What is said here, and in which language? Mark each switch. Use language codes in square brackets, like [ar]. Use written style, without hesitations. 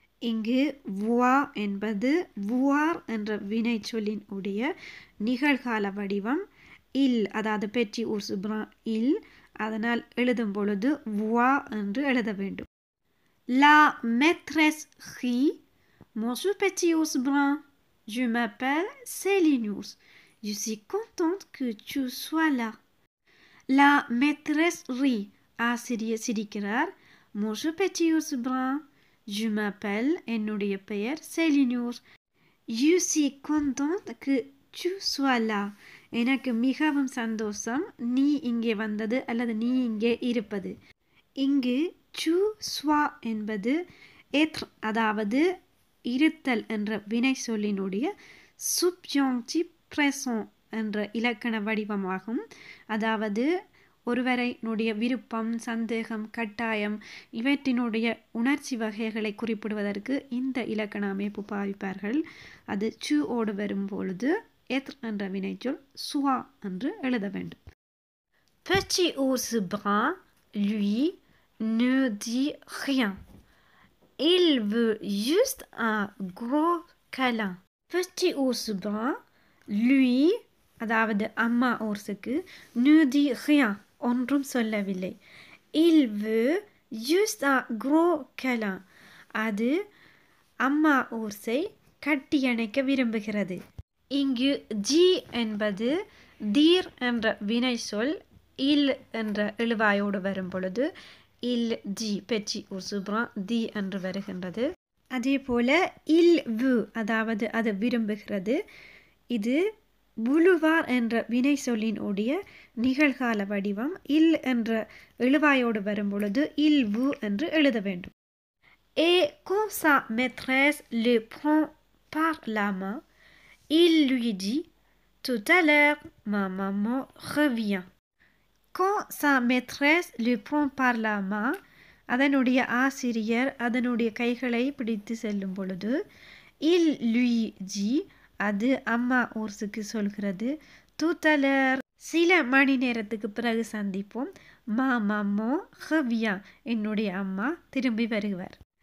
[ta] இங்கு voir என்பது voir என்ற வினை சொல்லின் உடைய நிகழ்கால வடிவம். il அதாவது Petit ours brun il, அதனால் எழுதும் பொழுது voit என்று எழுத வேண்டும். [fr] La maîtresse rit, bonjour Petit ours brun, je m'appelle Céline ours, je suis contente que tu sois là. [ta] La maîtresse rit, ஆசிரியர் சிரிக்கிறார். [fr] bonjour Petit ours brun, je m'appelle [ta] என்னுடைய பெயர் [fr] Céline ours, je suis contente que tu sois là [ta] எனக்கு மிகவும் சந்தோஷம் நீ இங்கே வந்தது அல்லது நீ இங்கே இருப்பது. இங்கு tu sois என்பது être அதாவது இருத்தல் என்ற வினை சொல்லினுடைய subjonctif présent என்ற இலக்கண வடிவமாகும். அதாவது ஒருவரைனுடைய விருப்பம், சந்தேகம், கட்டாயம் இவற்றினுடைய உணர்ச்சி வகைகளை குறிப்பிடுவதற்கு இந்த இலக்கண அமைப்பு பாவிப்பார்கள். அது tu ஓடு வரும்பொழுது être என்ற வினைச்சொல் soit என்று எழுத வேண்டும். [fr] Petit ours brun, lui, ne dit rien. Il veut juste un gros câlin. Petit ours brun, lui, [ta] அதாவது அம்மா ஊர்ஸுக்கு [fr] ne dit rien [ta] ஒன்றும் சொல்லவில்லை. [fr] Il veut juste un gros câlin [ta] அது அம்மா ஊர்ஸை கட்டியணைக்க விரும்புகிறது. இங்கு ஜி என்பது தீர் என்ற வினை சொல் இல் என்ற எழுவாயோடு வரும் பொழுது இல் ஜி பெற்றி உசுப்ரான் தி என்று வருகின்றது. அதே போல இல் வு அதாவது அது விரும்புகிறது. இது புலுவார் என்ற வினை சொல்லின் உடைய நிகழ்கால வடிவம் இல் என்ற எழுவாயோடு வரும் பொழுது இல் வு என்று எழுத வேண்டும். [fr] Et quand sa maîtresse le prend par la main, il lui dit tout à l'heure ma maman revient. Quand sa maîtresse le prend par la main, [ta] அதனுடைய ஆசிரியர் அதனுடைய கைகளை பிடித்து செல்லும் பொழுது [fr] il lui dit [ta] அது அம்மா ஊர்ஸுக்கு சொல்கிறது [fr] tout à l'heure [ta] சில மணி நேரத்துக்கு பிறகு சந்திப்போம் [fr] ma maman revient [ta] என்னுடைய அம்மா திரும்பி வருவார்.